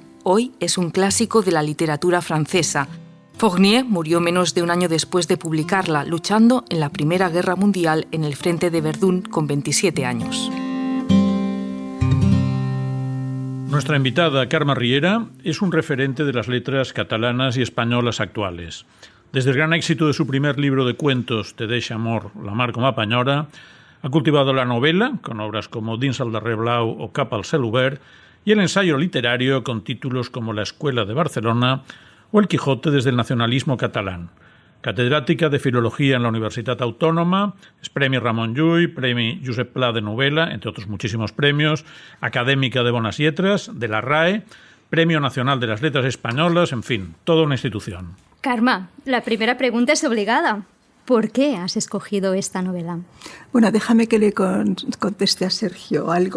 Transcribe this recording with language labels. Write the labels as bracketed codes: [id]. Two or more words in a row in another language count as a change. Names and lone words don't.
[es] Hoy es un clásico de la literatura francesa. Fournier murió menos de un año después de publicarla, luchando en la Primera Guerra Mundial en el frente de Verdún con 27 años. Nuestra invitada, Carme Riera, es un referente de las letras catalanas y españolas actuales. Desde el gran éxito de su primer libro de cuentos, Te deixa amor, la mar com a penyora, ha cultivado la novela, con obras como Dins el darrer blau o Cap al cel obert, y el ensayo literario con títulos como La Escuela de Barcelona o El Quijote desde el nacionalismo catalán. Catedràtica de Filología en la Universitat Autónoma, es Premi Ramon Llull, Premi Josep Pla de novela, entre otros muchísimos premios, académica de Bones Lletres, de la RAE, Premio Nacional de las Letras Españolas, en fin, toda una institución. Carme, la primera pregunta es obligada. ¿Por qué has escogido esta novela? Bueno, déjame que le conteste a Sergio algo.